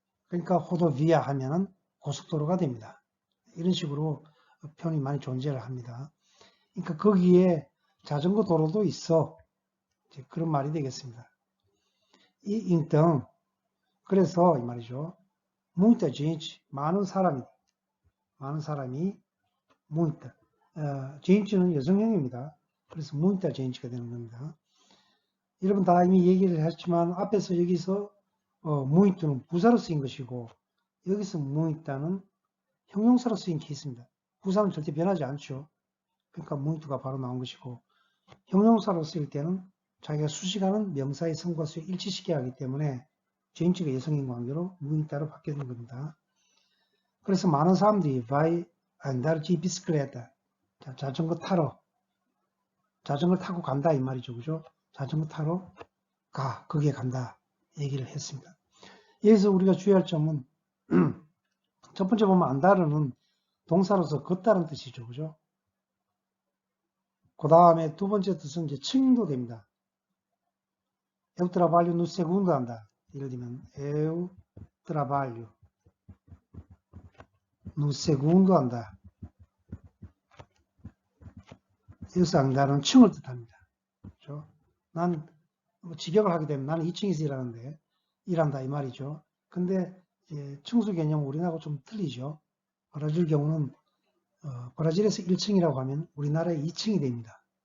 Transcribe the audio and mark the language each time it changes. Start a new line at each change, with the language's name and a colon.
Korean: 그러니까 호도비아 하면은 고속도로가 됩니다. 이런 식으로 표현이 많이 존재를 합니다. 그러니까 거기에 자전거 도로도 있어. 이제 그런 말이 되겠습니다. então, 그래서 이 말이죠.
Portuguese: muita gente,
Korean: 많은 사람이,
Portuguese: muita.
Korean: gente는 여성형입니다. 그래서
Portuguese: muita gente
Korean: 가 되는 겁니다. 여러분 다 이미 얘기를 했지만 앞에서 여기서 muito는 부사로 쓰인 것이고 여기서 muita는 형용사로 쓰인 케이스입니다. 부사는 절대 변하지 않죠. 그러니까 muito가 바로 나온 것이고 형용사로 쓰일 때는 자기가 수식하는 명사의 성과 수에 일치시켜야 하기 때문에 gente가 여성인 관계로 muita로 바뀌는 겁니다. 그래서 많은 사람들이
Portuguese: vai andar de bicicleta,
Korean: 자전거 타러, 자전거 타고 간다 이 말이죠. 그죠? 자전거 타러 거기에 간다 얘기를 했습니다. 여기서 우리가 주의할 점은 첫 번째 보면 안다르는 동사로서 걷다는 뜻이죠. 그죠? 그 다음에 두 번째 뜻은 이제 층도 됩니다.
Portuguese: Eu trabalho no segundo andar.
Korean: 예를 들면
Portuguese: Eu trabalho no segundo andar.
Korean: 여기서 안다르는 층을 뜻합니다. 그렇죠? 난 직역을 하게 되면 나는 2층에서 일한다 이 말이죠. 근데 층수 개념은 우리나라하고 좀 틀리죠. 브라질 경우는 브라질에서 1층이라고 하면 우리나라의 2층이 됩니다.